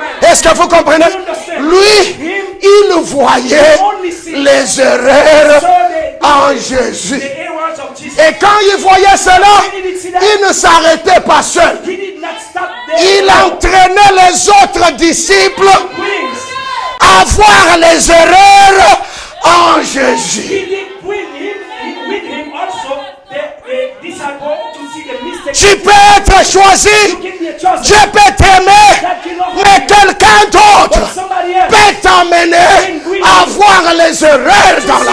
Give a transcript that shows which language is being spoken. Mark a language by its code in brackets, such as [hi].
[fr] Est-ce que vous comprenez? Lui, il voyait les erreurs en Jésus. [en] The errors of Jesus. [fr] Et quand il voyait cela, il ne s'arrêtait pas seul. [en] He did not stop there. [fr] Il entraînait les autres disciples [en] Brings. [fr] à voir les erreurs en Jésus. [en] He did bring with him also the disciple to see the mistakes. [fr] Tu peux être choisi, [en] You can be a chosen. [fr] Dieu peut t'aimer, mais quelqu'un d'autre [en] But somebody else. [fr] peut t'amener à voir les erreurs dans la